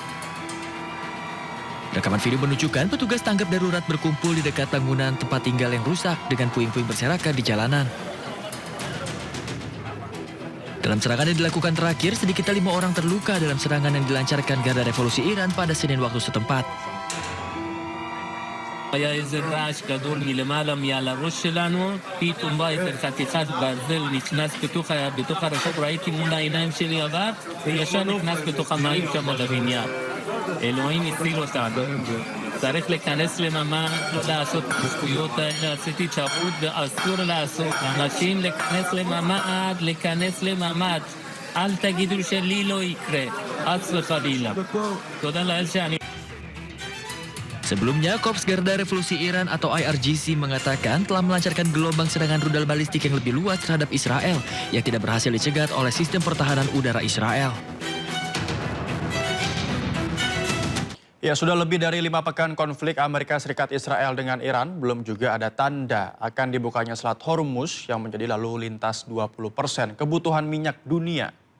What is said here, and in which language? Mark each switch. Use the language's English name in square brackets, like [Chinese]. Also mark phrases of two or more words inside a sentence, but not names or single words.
[Indonesian] Rekaman video menunjukkan petugas tanggap darurat berkumpul di dekat bangunan tempat tinggal yang rusak dengan puing-puing berserakan di jalanan. Dalam serangan yang dilakukan terakhir, sedikitnya 5 orang terluka dalam serangan yang dilancarkan Garda Revolusi Iran pada Senin waktu setempat. [Hebrew] היה איזה רעש גדול מלמעלה מעל הראש שלנו, פתאום בא איזה חתיכת ברזל נכנס בתוך הרחוב, ראיתי מול העיניים שלי עבר, וישר נכנס בתוך המים שם בבניין. אלוהים הציל אותנו. צריך להיכנס לממ"ד, לא לעשות את הזכויות האלה, עשיתי תשבות ואסור לעשות. אנשים להיכנס לממ"ד. אל תגידו שלי לא יקרה, חס וחלילה. תודה לאל שאני... [Indonesian] Sebelumnya, Korps Garda Revolusi Iran atau IRGC mengatakan telah melancarkan gelombang serangan rudal balistik yang lebih luas terhadap Israel yang tidak berhasil dicegat oleh sistem pertahanan udara Israel. Ya, sudah lebih dari 5 pekan konflik Amerika Serikat Israel dengan Iran, belum juga ada tanda akan dibukanya Selat Hormuz yang menjadi lalu lintas 20% kebutuhan minyak dunia.